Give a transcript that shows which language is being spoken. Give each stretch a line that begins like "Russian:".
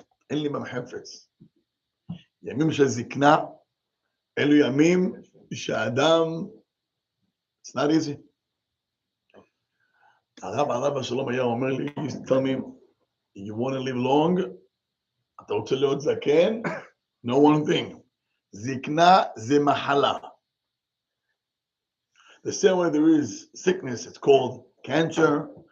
Hebrew: אין לי בהם חפץ. ימים של זקנה, אלו ימים שהאדם,
English: it's not easy.
Hebrew: הרב השלום היה אומר לי,
English: he used to tell me, you want to live long?
Hebrew: אתה רוצה להיות זקן?
English: No one thing.
Hebrew: זקנה זה מחלה.
English: The same way there is sickness, it's called cancer.